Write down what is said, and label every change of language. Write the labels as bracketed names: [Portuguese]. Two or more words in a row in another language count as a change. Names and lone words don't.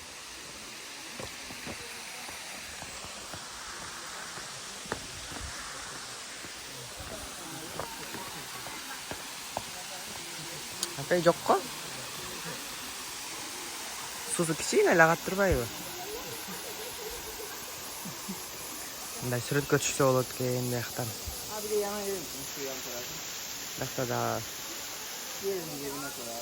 [Kyrgyz] Апай жокко? Сусу кичине эле агат турбайбы? Мындай сүрөткө түшсө болот экен бияктан. [Turkish] Abi de yana gelin. Şu yan tarafı. [Kyrgyz] Бияқта да [Turkish] Yerin yerine koyalım.